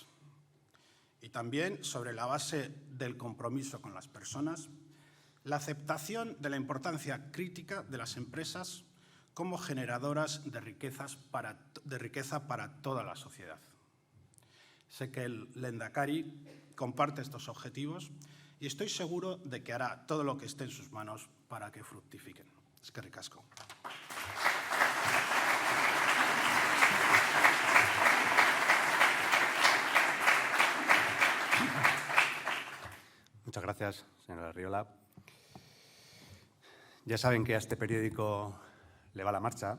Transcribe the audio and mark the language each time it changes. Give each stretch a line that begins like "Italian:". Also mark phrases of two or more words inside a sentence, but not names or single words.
Spanish: Y también, sobre la base del compromiso con las personas, la aceptación de la importancia crítica de las empresas como generadoras de riqueza para toda la sociedad. Sé que el Lehendakari comparte estos objetivos y estoy seguro de que hará todo lo que esté en sus manos para que fructifiquen.
Basque: Eskerrik asko.
Spanish: Muchas gracias, señora Arriola. Ya saben que a este periódico le va la marcha.